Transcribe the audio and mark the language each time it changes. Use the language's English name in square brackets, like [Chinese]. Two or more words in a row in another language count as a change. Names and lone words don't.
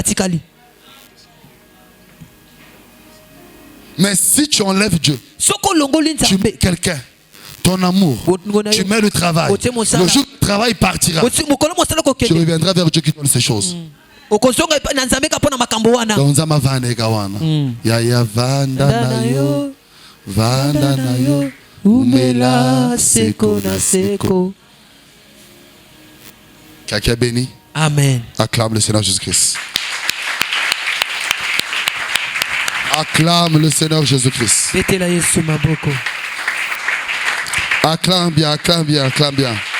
[French] Mais si tu enlèves Dieu, tu mets quelqu'un. Ton amour, tu mets le travail. Le jour où le travail partira, tu reviendras vers Dieu qui donne ces choses. [Lingala] Donc, Nzama vane kawana. Ya vanda na yo, vanda na yo, umela seko na seko. [French] Quelqu'un béni? Amen. Acclame le Seigneur Jésus-Christ. Acclame le Seigneur Jésus-Christ. Acclame bien, acclame bien, acclame bien.